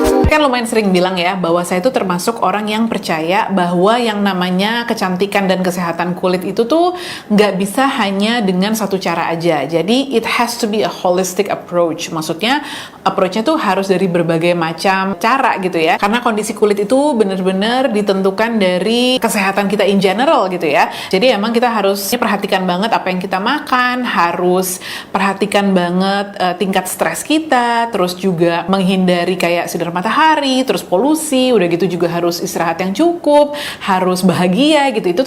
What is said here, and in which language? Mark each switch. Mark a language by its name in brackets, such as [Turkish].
[Indonesian] Kan lumayan lumayan sering bilang ya bahwa saya itu termasuk orang yang percaya bahwa yang namanya kecantikan dan kesehatan kulit itu tuh nggak bisa hanya dengan satu cara aja. [English] Jadi it has to be a holistic approach. [Indonesian] Maksudnya approach-nya tuh harus dari berbagai macam cara gitu ya. Karena kondisi kulit itu benar-benar ditentukan dari kesehatan kita [English] in general [Indonesian] gitu ya. Jadi emang kita harus perhatikan banget apa yang kita makan, harus perhatikan banget tingkat stres kita, terus juga menghindari kayak sinar matahari, terus polusi, udah gitu juga harus istirahat yang cukup, harus bahagia gitu.